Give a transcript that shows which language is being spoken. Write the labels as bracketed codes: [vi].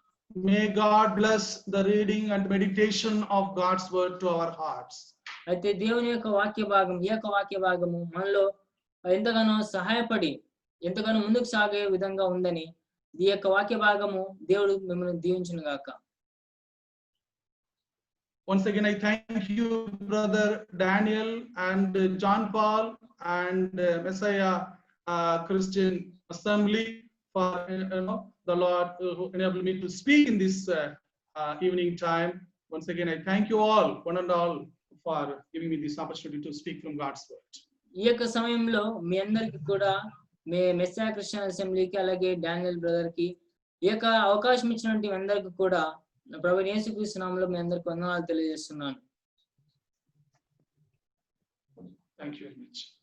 [en] May God bless the reading and meditation of God's word to our hearts. [te] అయితే దేవుని యొక్క వాక్య భాగం ఈ యొక్క వాక్య భాగము మనలో ఎంతగానో సహాయపడి ఎంతగానో ముందుకు సాగే విధంగా ఉందని ఈ యొక్క వాక్య భాగము దేవుడు మిమ్మల్ని దీవించును గాక. [en] Once again, I thank you, Brother Daniel and John Paul and Messiah Christian Assembly for the Lord who enabled me to speak in this evening time. Once again, I thank you all, one and all, for giving me this opportunity to speak from God's word. [te] ఈ యొక్క సమయంలో మీ అందరికి కూడా మెస్సా Christian అసెంబ్లీకి అలాగే Daniel brother కి ఈ యొక్క అవకాశం ఇచ్చినటువంటి మీ అందరికి కూడా ప్రభువైన యేసుక్రీస్తు నామములో మీ అందరికి వందనాలు తెలియజేస్తున్నాను. [en] Thank you very much.